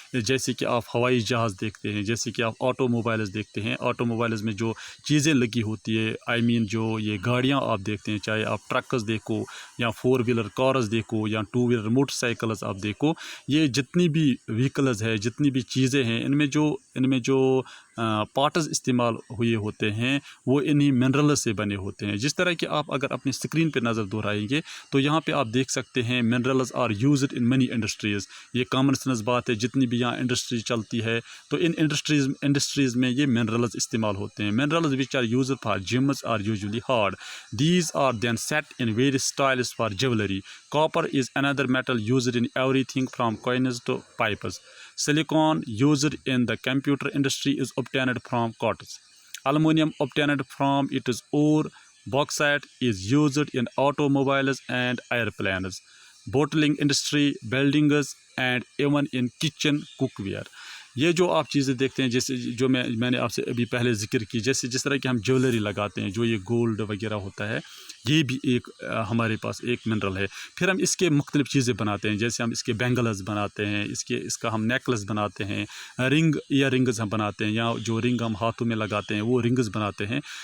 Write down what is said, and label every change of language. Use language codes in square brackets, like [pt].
[ur] جیسے کہ آپ ہوائی جہاز دیکھتے ہیں، جیسے کہ آپ آٹو موبائلز دیکھتے ہیں، آٹو موبائلز میں جو چیزیں لگی ہوتی ہے، جو یہ گاڑیاں آپ دیکھتے ہیں، چاہے آپ ٹرکز دیکھو یا 4 ویلر کارز دیکھو یا 2 ویلر موٹر سائیکلز آپ دیکھو، یہ جتنی بھی وہیکلز ہے، جتنی بھی چیزیں ہیں، ان میں جو پارٹز استعمال ہوئے ہوتے ہیں وہ انہی منرل سے بنے ہوتے ہیں. جس طرح کہ آپ اگر اپنی اسکرین پہ نظر دہرائیں گے تو یہاں پہ آپ دیکھ سکتے ہیں [en] Minerals are used in many industries. [ur] یہ کامن سینس بات ہے، جتنی بھی یہاں انڈسٹری چلتی ہے تو ان انڈسٹریز میں یہ منرلز استعمال ہوتے ہیں. [en] Minerals which are used for gems are usually hard. These are then set in various styles for jewelry. Copper is another metal used in everything from coins to pipes. Silicon used in the computer industry is obtained from quartz. Aluminum obtained from its ore. Bauxite is used in automobiles and airplanes. Bottling industry, buildings, and even in kitchen cookware. [ur] یہ جو آپ چیزیں دیکھتے ہیں، جیسے جو میں نے آپ سے ابھی پہلے ذکر کی، جس طرح کہ ہم جیولری لگاتے ہیں، جو یہ گولڈ وغیرہ ہوتا ہے، یہ بھی ایک ہمارے پاس ایک منرل ہے. پھر ہم اس کے مختلف چیزیں بناتے ہیں، جیسے ہم اس کے بینگلز بناتے ہیں، اس کا ہم نیکلس بناتے ہیں، ایئر رنگز ہم بناتے ہیں، یا جو رنگ ہم ہاتھوں میں لگاتے ہیں وہ رنگز بناتے ہیں.